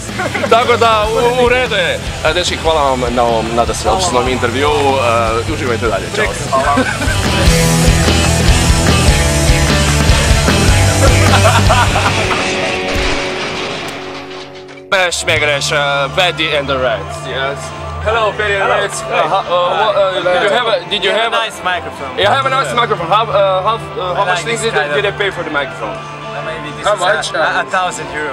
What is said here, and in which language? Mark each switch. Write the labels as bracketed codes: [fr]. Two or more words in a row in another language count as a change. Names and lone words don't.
[hr] Tako da, u redu je. Dečki, hvala vam na ovom nadasve opštenom intervjuu. Uživajte dalje, čao. Schmegreš, [en] Paddy and the Reds, yes. Hello, Paddy and the Reds. Did you have a nice microphone? Yeah, I have a nice microphone. How much things did they pay for the microphone? Maybe this How is much? €1,000.